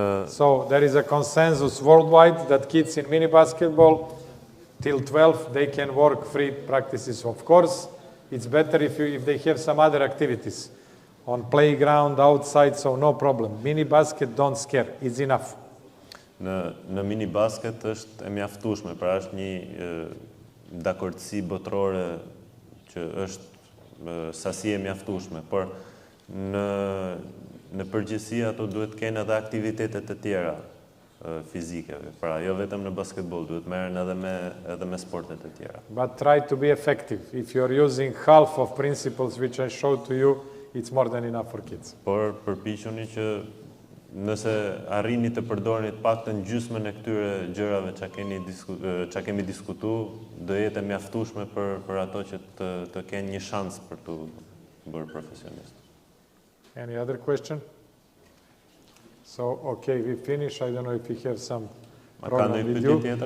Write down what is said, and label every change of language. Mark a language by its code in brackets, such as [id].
[en] So there is a consensus worldwide that kids in mini basketball till 12 they can work 3 practices. Of course, it's better if they have some other activities on playground, outside, so no problem. Mini basket don't scare, it's enough. [sq] Në mini basket është e mjaftueshme, pra është një dakordsi botërore që është sasi e mjaftueshme, por në përgjithësi ato duhet të kenë edhe aktivitetet e tjera fizike. Pra jo vetëm në basketball, duhet merren edhe me sportet e tjera. [en] But try to be effective. If you're using half of principles which I showed to you, it's more than enough for kids. [sq] Por përpiquni që nëse arrini të përdorni të paktën gjysmën e këtyre gjërave që kemi diskutuar, do jetë e mjaftueshme për ato që të kenë një shans për të bërë profesionist. [en] Any other question? So, okay, we finish. I don't know if you have some problem with you.